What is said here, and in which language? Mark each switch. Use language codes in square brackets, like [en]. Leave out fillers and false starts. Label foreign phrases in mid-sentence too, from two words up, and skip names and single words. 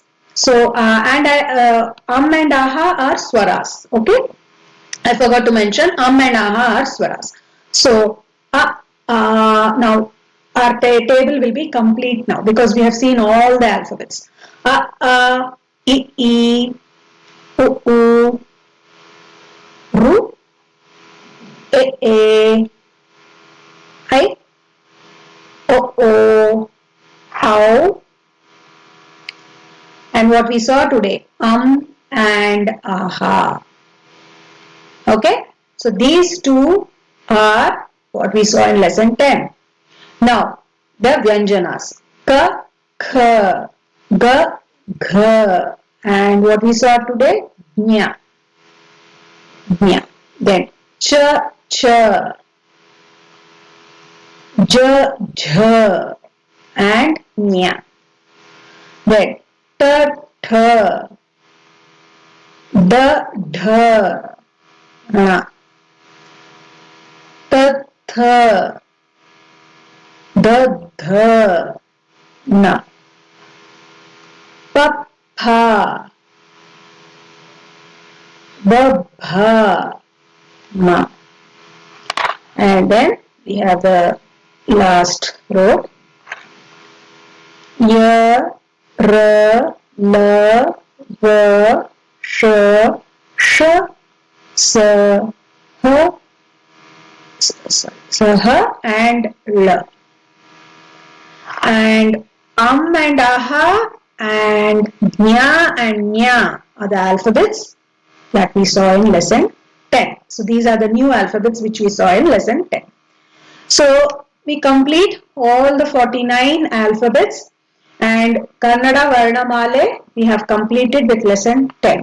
[en] So and and aha are swaras. Okay, I forgot to mention and aha are swaras. So now our table will be complete now because we have seen all the alphabets. I, I, u, ru, e, I, o, how, and what we saw today, and aha. Okay, so these two are what we saw in lesson 10. Now, the Vyanjanas, ka, kha, ga, gha, and what we saw today, nya, nya. Then, cha, cha, ja, jha, and nya. Then, ta, tha, da, dha, na, ta, tha, da, dha, na, pa, pha, ba, bha, ma. And then we have the last row. Ya, ra, la, va, sh, sh, sa, ha, saha, and la. And and aha and nya are the alphabets that we saw in lesson 10. So these are the new alphabets which we saw in lesson 10. So we complete all the 49 alphabets, and Kannada Varnamale we have completed with lesson 10.